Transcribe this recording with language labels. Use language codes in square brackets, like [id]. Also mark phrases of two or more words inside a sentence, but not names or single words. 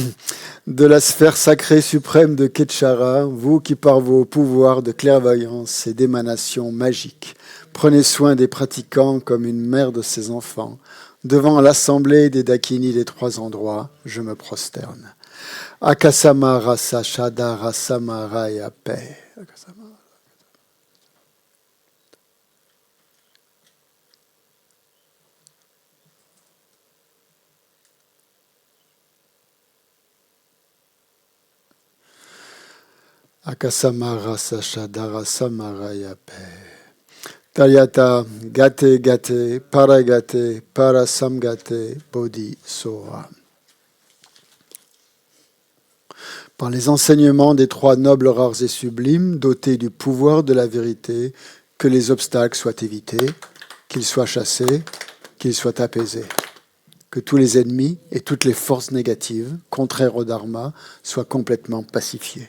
[fr] De la sphère sacrée suprême de Ketchara, vous qui par vos pouvoirs de clairvoyance et d'émanation magique, prenez soin des pratiquants comme une mère de ses enfants, devant l'assemblée des Dakinis des trois endroits, je me prosterne. [sa] Akasama rasa shada rasama raya paix. Akasama rasa shadara samaraya pe. Talyata gate gate paragate parasamgate bodhi soha. [fr] Par les enseignements des trois nobles rares et sublimes, dotés du pouvoir de la vérité, que les obstacles soient évités, qu'ils soient chassés, qu'ils soient apaisés. Que tous les ennemis et toutes les forces négatives, contraires au dharma, soient complètement pacifiés.